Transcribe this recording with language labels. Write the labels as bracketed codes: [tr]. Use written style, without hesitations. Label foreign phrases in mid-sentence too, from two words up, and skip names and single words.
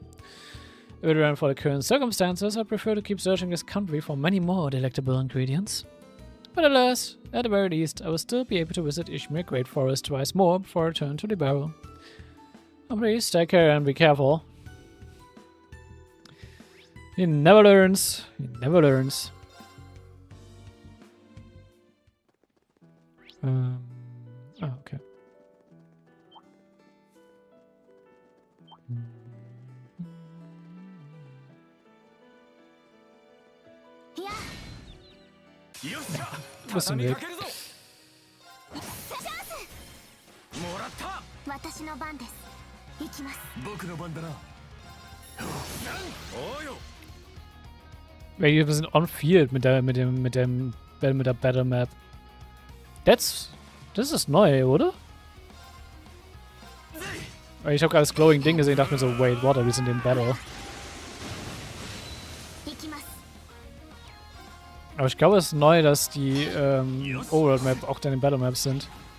[en] If it weren't for the current circumstances, I'd prefer to keep searching this country for many more delectable ingredients. But alas, at the very least, I will still be able to visit Ishmir Great Forest twice more before I return to the barrel. Oh, please take care and be careful. He never learns. He never learns. Oh, okay. [de] Bisschen weg. [ja] 私の番です。行きます。僕の番だな。 [de] Wir sind [en] on field [de] mit der [en] Battle Map. [de] Das ist neu, oder? Ich habe gerade das glowing Ding gesehen und dachte mir so, [en] wait, what, [de] wir sind in Battle. Aber ich glaube, es ist neu, dass die [en] Overworld Map [de] auch dann in [en] Battle Maps [de] sind.